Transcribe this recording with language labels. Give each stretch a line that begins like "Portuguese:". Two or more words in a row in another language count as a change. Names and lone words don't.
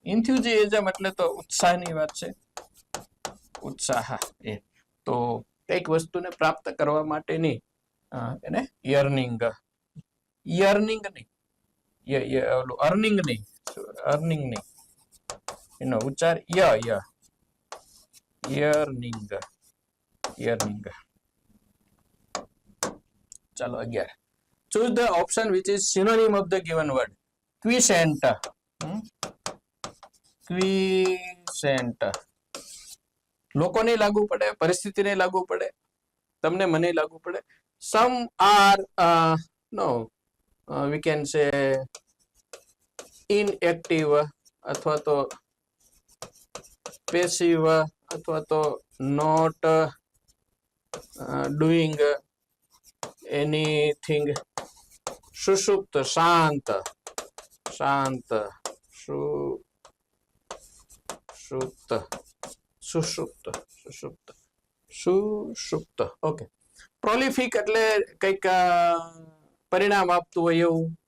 Gujarati: ઇન્થ્યુઝિયાઝમ એટલે તો ઉત્સાહની વાત છે. ઉત્સાહ એ તો કઈક વસ્તુને પ્રાપ્ત કરવા માટેની એને યર્નિંગ. યર્નિંગ નહીં, અર્નિંગ નહીં, અર્નિંગ નહીં, એનો ઉચ્ચાર યર્નિંગ. યર્નિંગ. ચાલો 11.
English: choose the option which is synonym of the given word. Quiescent. Quiescent.
Gujarati: લોકોને લાગુ પડે, પરિસ્થિતિને લાગુ પડે, તમને મને લાગુ પડે.
English: some are no we can say inactive
Gujarati: અથવા તો
English: passive
Gujarati: અથવા તો
English: not doing anything.
Gujarati: સુષુપ્ત, શાંત. શાંત. સુષુપ્ત. સુષુપ્ત. સુષુપ્ત. સુષુપ્ત. ઓકે. પ્રોલિફિક એટલે કંઈક પરિણામ આપતું હોય એવું.